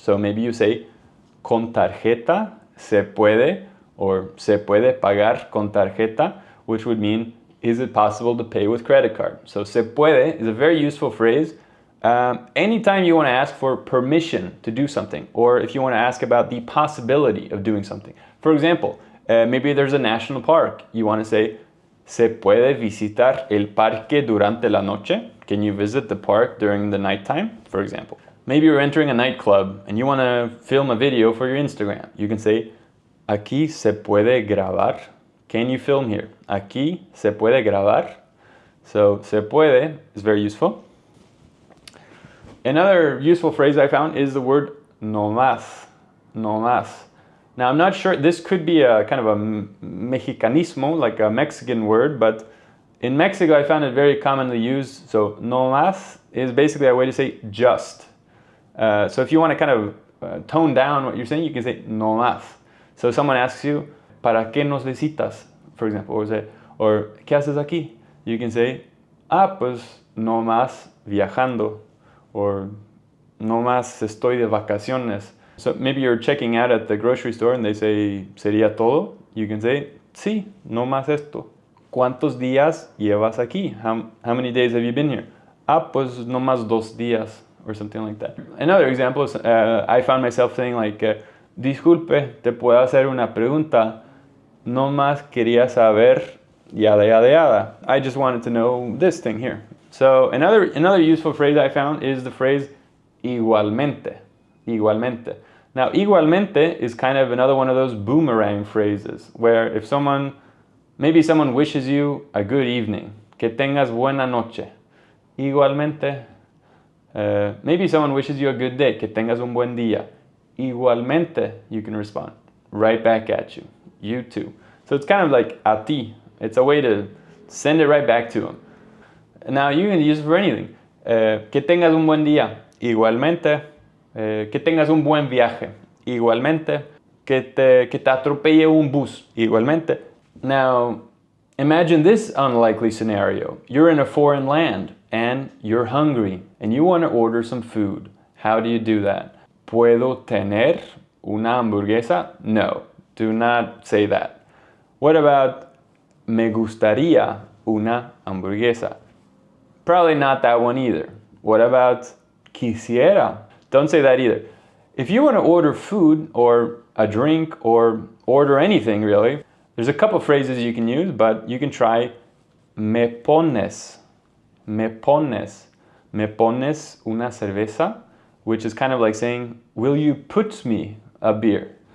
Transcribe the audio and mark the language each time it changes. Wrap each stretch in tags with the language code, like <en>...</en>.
<en>So maybe you say,</en> <es>con tarjeta se puede,</es> <en>or</en> <es>se puede pagar con tarjeta,</es> <en>which would mean, is it possible to pay with credit card? So se puede is a very useful phrase. Anytime you want to ask for permission to do something, or if you want to ask about the possibility of doing something. For example, maybe there's a national park. You want to say,</en> <es>¿se puede visitar el parque durante la noche?</es> <en>Can you visit the park during the nighttime, for example? Maybe you're entering a nightclub and you want to film a video for your Instagram. You can say,</en> <es>¿aquí se puede grabar?</es> <en>Can you film here?</en> <es>¿Aquí se puede grabar?</es> <en>So, se puede is very useful. Another useful phrase I found is the word no más. No más. Now, I'm not sure, this could be a kind of a mexicanismo, like a Mexican word, but in Mexico I found it very commonly used. So, no más is basically a way to say just. So, if you want to kind of tone down what you're saying, you can say no más. So, someone asks you,</en> <es>¿para qué nos visitas?</es> <en>For example, or</en> <es>¿qué haces aquí?</es> <en>You can say,</en> <es>pues no más viajando, or no más estoy de vacaciones.</es> <en>So maybe you're checking out at the grocery store and they say, ¿sería todo?</en> <es>You can say, sí, no más esto. ¿Cuántos días llevas aquí?</es> <en>How many days have you been here?</en> <es>Pues no más 2 días,</es> <en>or something like that. Another example is, I found myself saying like,</en> <es>disculpe, te puedo hacer una pregunta. No más quería saber, yada, yada, yada.</es> <en>I just wanted to know this thing here. So another useful phrase I found is the phrase igualmente. Igualmente. Now, igualmente is kind of another one of those boomerang phrases where if maybe someone wishes you a good evening,</en> <es>que tengas buena noche.</es> <en>Igualmente. Maybe someone wishes you a good day,</en> <es>que tengas un buen día.</es> <en>Igualmente, you can respond right back at you. You too. So it's kind of like</en> <es>a ti.</es> <en>It's a way to send it right back to them. Now you can use it for anything.</en> <es>Que tengas un buen día. Igualmente. Que tengas un buen viaje. Igualmente. Que te atropelle un bus. Igualmente.</es> <en>Now, imagine this unlikely scenario. You're in a foreign land and you're hungry and you want to order some food. How do you do that?</en> <es>¿Puedo tener una hamburguesa?</es> <en>No, do not say that. What about</en> <es>me gustaría una hamburguesa?</es> <en>Probably not that one either. What about quisiera? Don't say that either. If you want to order food or a drink or order anything really, there's a couple phrases you can use, but you can try me pones. Me pones.</en> <es>Me pones una cerveza,</es> <en>which is kind of like saying, will you put me a beer?</en>